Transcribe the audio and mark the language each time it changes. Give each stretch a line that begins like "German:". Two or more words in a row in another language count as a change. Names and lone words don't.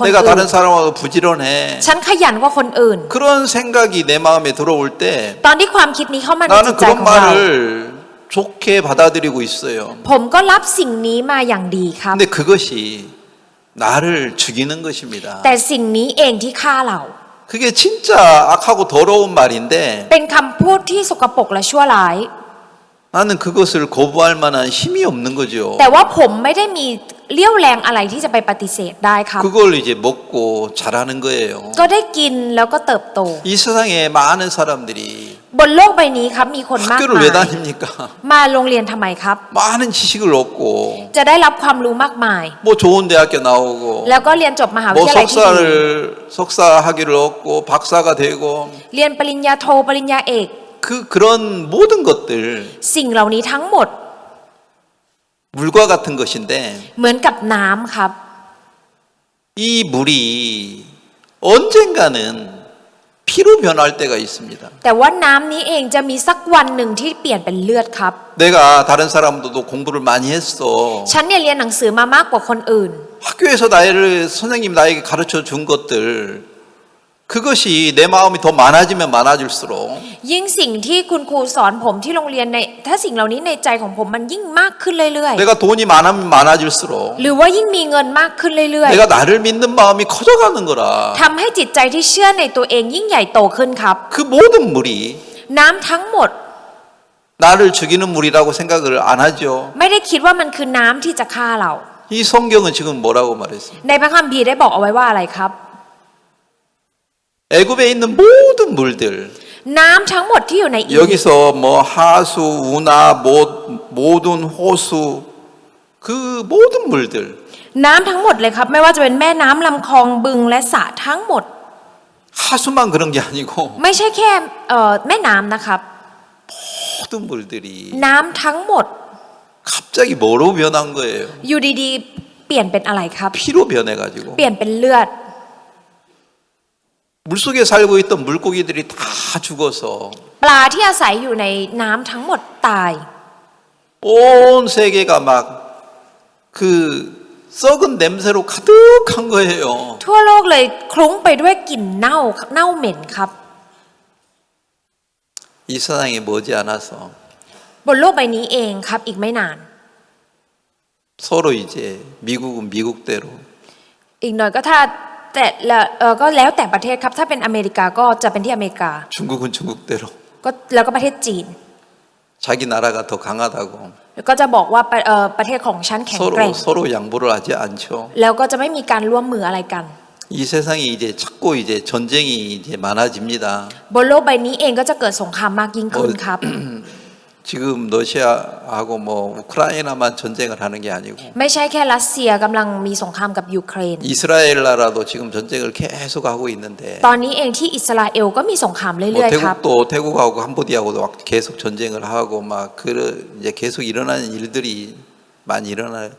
Korean: 내가
Thai: อื่น
Korean: 다른 사람보다 부지런해.
Thai: ฉันขยันกว่าคนอื่น
Korean: 그런 생각이 내 마음에 들어올 때
Thai: ตอนที่ความคิดนี้เข้ามาในจิ
Korean: 나는
Thai: ตใจ
Korean: 그런
Thai: ของเรา
Korean: 말을 좋게 받아들이고 있어요.
Thai: ผมก็รับสิ่งนี้มาอย่างดีครับ
Korean: 근데 그것이 나를 죽이는 것입니다.
Thai: แต่สิ่งนี้เองที่ฆ่าเรา
Korean: 그게 진짜 악하고 더러운 말인데
Thai: เป็นคำพูดที่สกปรกและชั่วร้าย
Korean: 나는 그것을 거부할 만한 힘이 없는 거죠.
Thai: แต่ว่าผมไม่ได้มีเลี้ยวแรงอะไรที่จะไปปฏิเสธได้ครับ
Korean: 그걸 이제 먹고 자라는 거예요.
Thai: ก็ได้กินแล้วก็เติบโต
Korean: 이 세상에 많은 사람들이
Thai: บนโลกใบนี้ครับมีคนมาก
Korean: 학교를
Thai: มา
Korean: 왜
Thai: ย
Korean: 다닙니까?
Thai: มาโรงเรียนทำไมครับ
Korean: 많은 지식을 얻고
Thai: จะได้รับความรู้มากมาย
Korean: 뭐 좋은 대학교 나오고
Thai: แล้วก็เรียนจบมหาวิ
Korean: 뭐
Thai: ทยาลัยที่ดี
Korean: 석사 학위를 얻고 박사가 되고
Thai: เรียนปริญญาโทปริญญาเอก
Korean: 그런 모든 것들
Thai: สิ่งเหล่านี้ทั้งหมด
Korean: 물과 같은 것인데
Thai: เหมือนกับน้ำครับ
Korean: 이 물이 언젠가는 피로 변할 때가 있습니다.
Thai: แต่ว่าน้ำนี้เองจะมีสักวันหนึ่งที่เปลี่ยนเป็นเลือดครับ
Korean: 내가 다른 사람들도 공부를 많이 했어.
Thai: ฉันเนี่ยเรียนหนังสือมามากกว่าคนอื่น
Korean: 학교에서 선생님 나에게 가르쳐 준 것들 그것이 내 마음이 더 많아지면 많아질수록
Thai: ยิ่งสิ่งที่คุณครูสอนผมที่โรงเรียนในถ้าสิ่งเหล่านี้ในใจของผมมันยิ่งมากขึ้นเรื่อย
Korean: 내가 돈이 많으면 많아질수록
Thai: ๆ หรือว่ายิ่งมีเงินมากขึ้นเรื่อย
Korean: 내가 나를 믿는 마음이 커져가는 거라.
Thai: ๆทำให้จิตใจที่เชื่อในตัวเองยิ่งใหญ่โตขึ้นครับ
Korean: 그 모든 물이
Thai: น้ำทั้งหมด
Korean: 나를 죽이는 물이라고 생각을 안 하죠.
Thai: ไม่ได้คิดว่ามันคือน้ำที่จะฆ่าเรา
Korean: 이 성경은 지금 뭐라고 말했어요?
Thai: ในพระคัมภีร์ได้บอกเอาไว้ว่าอะไรครับ
Korean: 애굽에 있는 모든 물들
Thai: น้ำทั้งหมดที่อยู่ในอียิปต์
Korean: 여기서 뭐 하수, 운하, 모든 호수 그 모든 물들
Thai: น้ำทั้งหมดเลยครับ ไม่ว่าจะเป็นแม่น้ำลำคลองบึงและสระทั้งหมด
Korean: 하수만 그런 게 아니고
Thai: ไม่ใช่แค่แม่น้ำนะครับ
Korean: 모든 물들이
Thai: น้ำทั้งหมด
Korean: 갑자기 뭐로 변한 거예요?
Thai: อยู่ดีๆ เปลี่ยนเป็นอะไรครับ
Korean: 피로 변해가지고
Thai: เปลี่ยนเป็นเลือด
Korean: 물속에 살고 있던 물고기들이 다 죽어서
Thai: ปลาที่อาศัยอยู่ในน้ำทั้งหมดตาย
Korean: 온 세계가 막 그 썩은 냄새로 가득한 거예요.
Thai: ทั่วโลกเลยคลุ้งไปด้วยกลิ่นเน่าเหม็นครับ
Korean: 이 세상에 머지않아서
Thai: บนโลกใบนี้เองครับอีกไม่นาน
Korean: 서로 이제 미국은 미국대로
Thai: อีกหน่อยก็ถ้าแต่ละก็แล้วแต่ประเทศครับถ้าเป็นอเมริกาก็จะเป็นที่อเมริกา
Korean: 중국은 중국대로
Thai: ก็แล้วก็ประเทศจีน
Korean: 자기 나라가 더 강하다고
Thai: แล้วก็จะบอกว่าประเทศของฉันแข็งแกร่ง
Korean: 서로 양보를 하지 않죠.
Thai: แล้วก็จะไม่มีการร่วมมืออะไรกัน
Korean: 이 세상이 이제 자꾸 이제 전쟁이 이제 많아집니다.
Thai: บนโลกใบนี้เองก็จะเกิดสงครามมากยิ่งขึ้นครับ
Korean: 지금 러시아하고 뭐 우크라이나만 전쟁을 하는 게 아니고
Thai: ไม่ใช่แค่รัสเซียกำลังมีสงครามกับยูเครน
Korean: 이스라엘 나라도 지금 전쟁을 계속 하고 있는데
Thai: ตอนนี้เองที่อิสราเอลก็มีสงคราม
Korean: 뭐
Thai: เรื่อยๆครับ
Korean: 태국하고 캄보디아하고도 막 계속 전쟁을 하고 막 이제 계속 일어나는 일들이 많이 일어나고